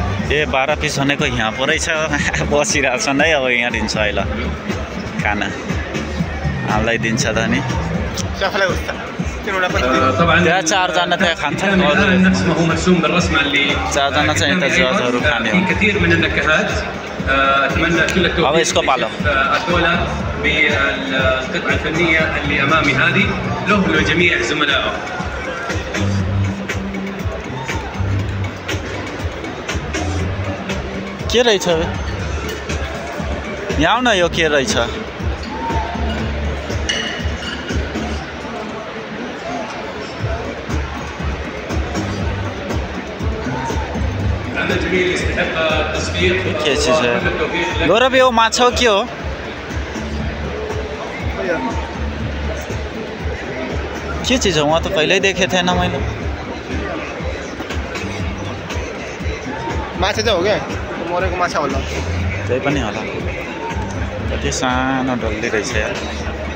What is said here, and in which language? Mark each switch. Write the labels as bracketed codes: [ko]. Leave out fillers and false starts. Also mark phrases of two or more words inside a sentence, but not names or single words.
[ne] ए 12 पिस भनेको यहाँ पो रहेछ बसिरहेको छ नै अब यहाँ दिन्छ अहिले खाना हामीलाई दिन्छ त नि त्यहाँ 4 जना त्यहाँ खान्छन् 4 जना चाहिँ यता जजहरू खाने हो [ar] اتمنى كل [ne] अब यसको पालो [ar] بالقطعه الفنيه اللي امامي هذه له ولجميع زملائه [ne] के रहेछ यहाँ न यो के रहेछ [hi] के चीज है गौरव [ne] यो माछा के हो के चीज हो [hi] वहाँ तो पहले ही देखे थे ना मैंने [ne] माछा चाहिँ हो क्या मरेको माछा होला त्यही पनि होला कति सानो डल्ली रहेछ यार